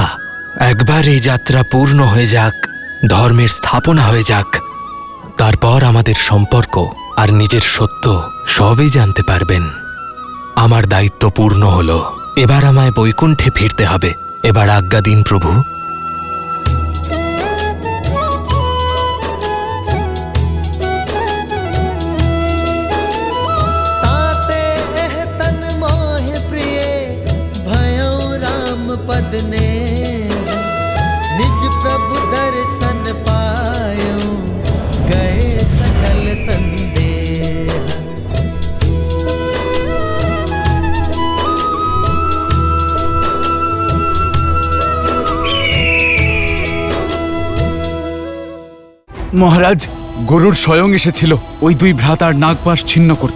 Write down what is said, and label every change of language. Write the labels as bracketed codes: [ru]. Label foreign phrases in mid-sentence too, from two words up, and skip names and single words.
[bn] একবার এই যাত্রা পূর্ণ হয়ে যাক, ধর্মের স্থাপনা হয়ে যাক, তারপর আমাদের সম্পর্ক আর নিজের সত্য সবই জানতে পারবেন। আমার দায়িত্ব পূর্ণ হলো, এবার আমায় বৈকুণ্ঠে ফিরতে হবে। এবার আজ্ঞা দিন প্রভু। [hi] ताते एह तन मोह प्रिय भयो राम पद ने, निज प्रभु दर्शन पायो गए सकल संदेह। [bn] মহারাজ, গরুর স্বয়ং এসেছিল ওই দুই ভ্রাতার নাগপাশ ছিন্ন করতে।